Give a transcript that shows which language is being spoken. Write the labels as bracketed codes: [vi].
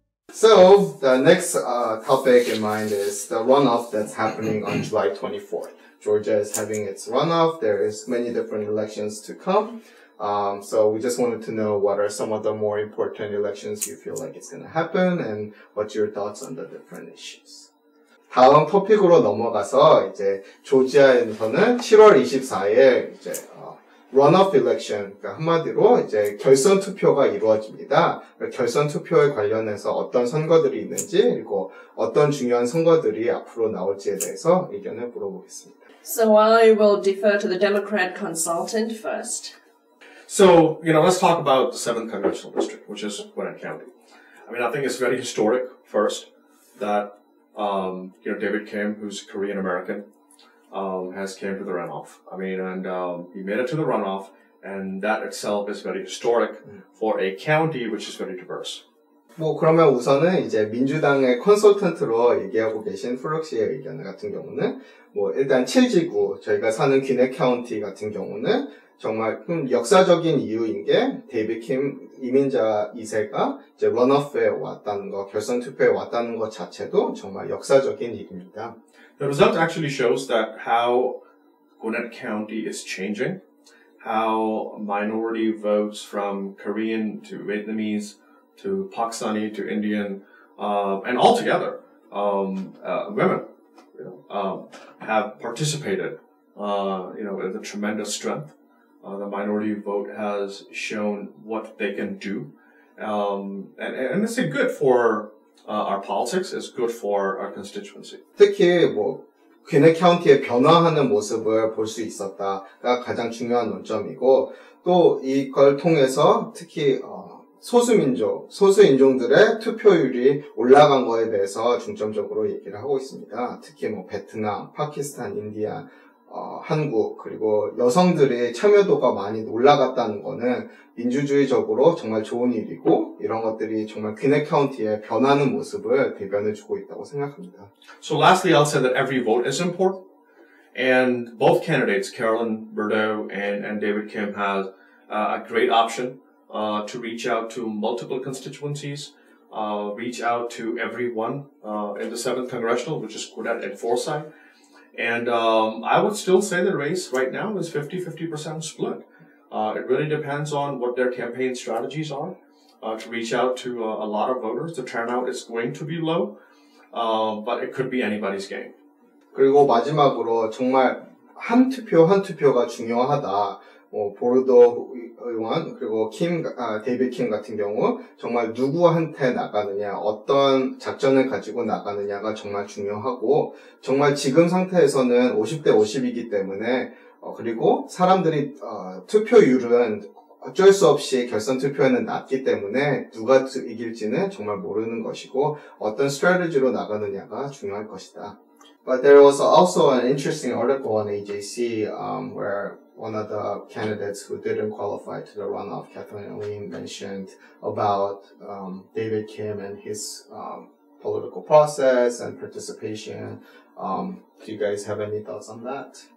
[en] So, the next topic in mind is the runoff that's happening on July 24th. Georgia is having its runoff. There is many different elections to come. So we just wanted to know what are some of the more important elections you feel like it's going to happen and what's your thoughts on the different issues. [ko] 다음 토픽으로 넘어가서 이제 조지아에서는 7월 24일 이제 runoff election, 그러니까 한마디로 이제 결선 투표가 이루어집니다. 결선 투표에 관련해서 어떤 선거들이 있는지 그리고 어떤 중요한 선거들이 앞으로 나올지에 대해서 의견을 물어보겠습니다. [en] So I will defer to the Democrat consultant first. So, let's talk about the 7th Congressional District, which is Gwinnett County. I mean, I think it's very historic, first, that, David Kim, who's Korean American, has came to the runoff. I mean, and he made it to the runoff, and that itself is very historic for a county which is very diverse. [ko] 그러면 우선은 이제 민주당의 컨설턴트로 얘기하고 계신 플럭 씨의 의견 같은 경우는 일단 7지구, 저희가 사는 귀넷 카운티 같은 경우는 정말 역사적인 이유인 게 데이비드 킴 이민자 2세가 이제 런오프에 왔다는 거, 결선 투표에 왔다는 것 자체도 정말 역사적인 일입니다. [en] The result actually shows that how Gwinnett County is changing, how minority votes from Korean to Vietnamese to Pakistani to Indian, and altogether, women, have participated, with a tremendous strength. The minority vote has shown what they can do, and it's good for our politics. It's good for our constituency. [ko] 특히 귀넷 카운티의 변화하는 모습을 볼 수 있었다가 가장 중요한 논점이고 또 이걸 통해서 특히 소수인종들의 투표율이 올라간 거에 대해서 중점적으로 얘기를 하고 있습니다. 특히 베트남, 파키스탄, 인디아, 한국, 그리고 여성들의 참여도가 많이 올라갔다는 거는 민주주의적으로 정말 좋은 일이고 이런 것들이 정말 귀넷 카운티의 변하는 모습을 대변해주고 있다고 생각합니다. [en] So lastly, I'll say that every vote is important. And both candidates, Carolyn Bordeaux and David Kim, have a great option to reach out to multiple constituencies, reach out to everyone in the 7th Congressional, which is Gwinnett and Forsyth. And I would still say the race right now is 50-50% split. It really depends on what their campaign strategies are to reach out to a lot of voters. The turnout is going to be low, but it could be anybody's game. [ko] 그리고 마지막으로 정말 한 투표 한 투표가 중요하다. 보르도 의원 그리고 데이비드 킴 같은 경우 정말 누구한테 나가느냐, 어떤 작전을 가지고 나가느냐가 정말 중요하고 정말 지금 상태에서는 50대 50이기 때문에 그리고 사람들이 투표율은 어쩔 수 없이 결선 투표에는 낮기 때문에 누가 이길지는 정말 모르는 것이고 어떤 스트래티지로 나가느냐가 중요할 것이다. [en] But there was also an interesting article on AJC where one of the candidates who didn't qualify to the runoff, Kathleen Lee, mentioned about David Kim and his political process and participation. Do you guys have any thoughts on that?